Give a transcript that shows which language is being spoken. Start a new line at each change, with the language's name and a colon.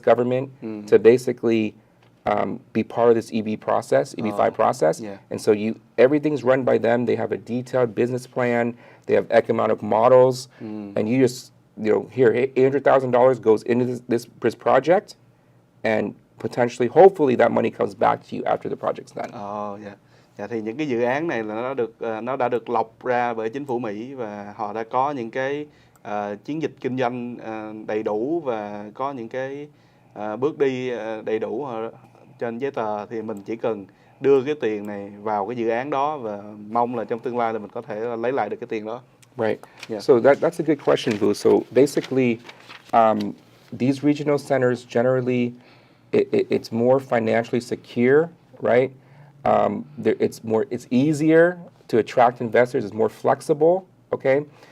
English: government to basically be part of this EB5 process. Yeah. And so everything's run by them. They have a detailed business plan. They have economic models, and you just here $800,000 goes into this project, and potentially, hopefully, that money comes back to you after the project's done.
Vietnamese: Dạ. Dạ, thì những cái dự án này là nó đã được lọc ra bởi chính phủ Mỹ, và họ đã có những cái chiến dịch kinh doanh đầy đủ và có những cái bước đi đầy đủ trên giấy tờ. Thì mình chỉ cần đưa cái tiền này vào cái dự án đó và mong là trong tương lai là mình có thể lấy lại được cái tiền đó.
English: Right. Yeah. So that's a good question, Vu. So basically, these regional centers generally, it's more financially secure, right? It's easier to attract investors. It's more flexible, okay?